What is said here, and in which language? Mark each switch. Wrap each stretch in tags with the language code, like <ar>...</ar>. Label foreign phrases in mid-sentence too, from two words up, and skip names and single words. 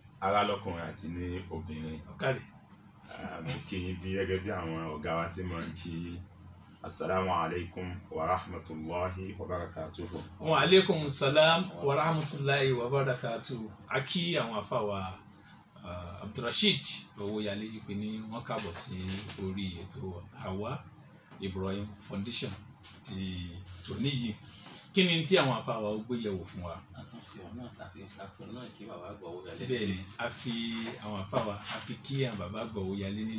<yo>ará lọ́kùnrin àti ní obìnrin. ọ̀kàrí. Mo kí yín bí gẹ́gẹ́ bí àwọn ọ̀gá wa sí máa ń kí</yo> <ar>السلام عليكم ورحمة الله وبركاته. وعليكم السلام ورحمة الله وبركاته.</ar> <yo>A kí àwọn àfàwà Abdulrasheed Owóyalé pé ní wọ́n kábọ̀ sí orí ètò Hawa Ibrahim Foundation ti tòní yìí. Kí ni tí àwọn àfàwà ó gbé yẹ̀wò fún wa? Bẹ́ẹ̀ ni a fi àwọn àfàwà a fi kí àwọn bàbá àgbà Owóyalé nílé.</yo>